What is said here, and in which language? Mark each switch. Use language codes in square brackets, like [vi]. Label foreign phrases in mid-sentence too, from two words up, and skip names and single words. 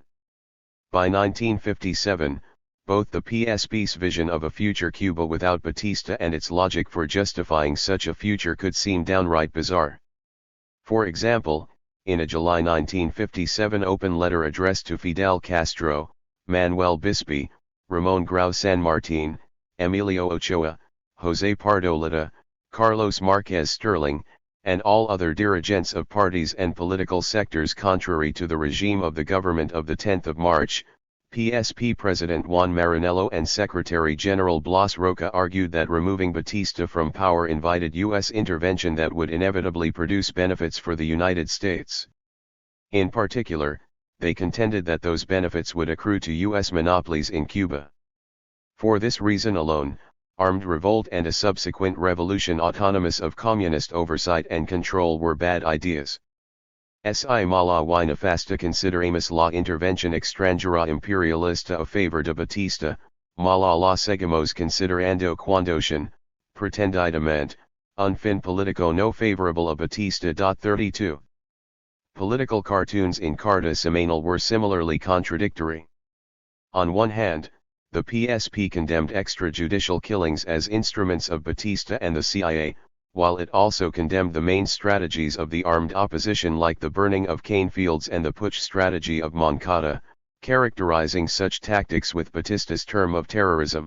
[en] By 1957, both the PSP's vision of a future Cuba without Batista and its logic for justifying such a future could seem downright bizarre. For example, in a July 1957 open letter addressed to Fidel Castro, Manuel Bisbee, Ramon Grau San Martin, Emilio Ochoa, José Pardo Lita, Carlos Marquez Sterling, and all other dirigents of parties and political sectors contrary to the regime of the government of the 10th of March, PSP President Juan Maranello and Secretary General Blas Roca argued that removing Batista from power invited U.S. intervention that would inevitably produce benefits for the United States. In particular, they contended that those benefits would accrue to U.S. monopolies in Cuba. For this reason alone, armed revolt and a subsequent revolution autonomous of communist oversight and control were bad ideas. [es] Si mala y nefasta consideramos la intervención extranjera imperialista a favor de Batista, mala la seguimos considerando cuando pretendidamente, un fin político no favorable a Batista. [en] 32. Political cartoons in Carta Semanal were similarly contradictory. On one hand, the PSP condemned extrajudicial killings as instruments of Batista and the CIA, while it also condemned the main strategies of the armed opposition like the burning of cane fields and the putsch strategy of Moncada, characterizing such tactics with Batista's term of terrorism.